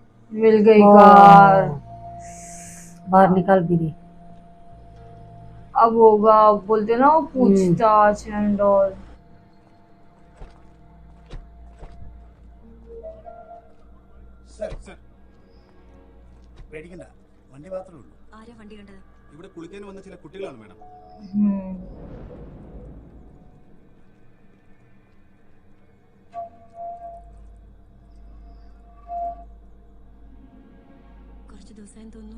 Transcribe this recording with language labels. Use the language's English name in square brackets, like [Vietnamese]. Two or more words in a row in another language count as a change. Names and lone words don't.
[Hindi] मिल गई ओ, कार। बाहर निकाल भी दी। अब होगा, अब बोलते ना वो पूछताछ [English] and all. [Malayalam] സർ സർ പേടിക്കണ്ട, വണ്ടി മാത്രമേ ഉള്ളൂ. ആരാ വണ്ടി കണ്ടത്? ഇവിടെ കുളിക്കാൻ വന്ന ചില കുട്ടികളാണ് മാഡം. കുറച്ച് ദിവസമായി തോന്നുന്നു.